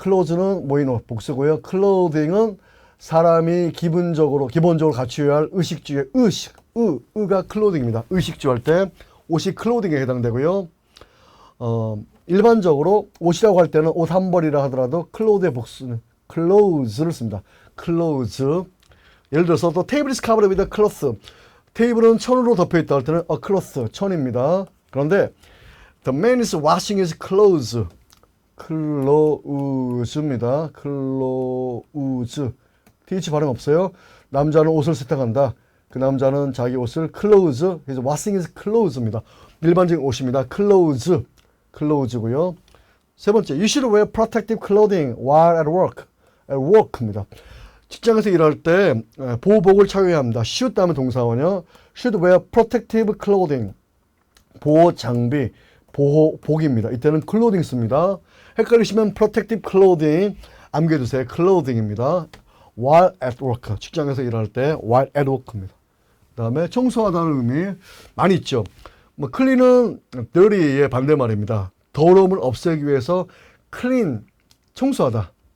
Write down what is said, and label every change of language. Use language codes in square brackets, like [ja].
[ko] clothes는 모인 옷, 복수고요. clothing은 사람이 기본적으로 갖추어야 할 의식주의, 의가 clothing입니다. 의식주 할 때 옷이 clothing에 해당되고요. 일반적으로 옷이라고 할 때는 옷 한 벌이라 하더라도 clothes의 복수는 clothes를 씁니다. [en] clothes. [ko] 예를 들어서 또 [en] table is covered with a cloth. [ko] 테이블은 천으로 덮여 있다 할 때는 a cloth, 천입니다. 그런데 [en] the man is washing his clothes. [ko] clothes입니다. clothes. th 발음 없어요. 남자는 옷을 세탁한다. 그 남자는 자기 옷을 clothes, 그래서 washing his clothes입니다. 일반적인 옷입니다. clothes고요. 세 번째, [en] you should wear protective clothing while at work. [ko] at work입니다. 직장에서 일할 때 보호복을 착용해야 합니다. should 다음에 동사원이요. [en] should wear protective clothing. [ko] 보호 장비, 보호복입니다. 이때는 clothing 씁니다. 헷갈리시면 protective clothing 암기해두세요. clothing입니다. [en] while at work. [ko] 직장에서 일할 때 while at work입니다. 그 다음에 청소하다는 의미 많이 있죠. 뭐 clean은 dirty의 반대말입니다. 더러움을 없애기 위해서 clean, 청소하다.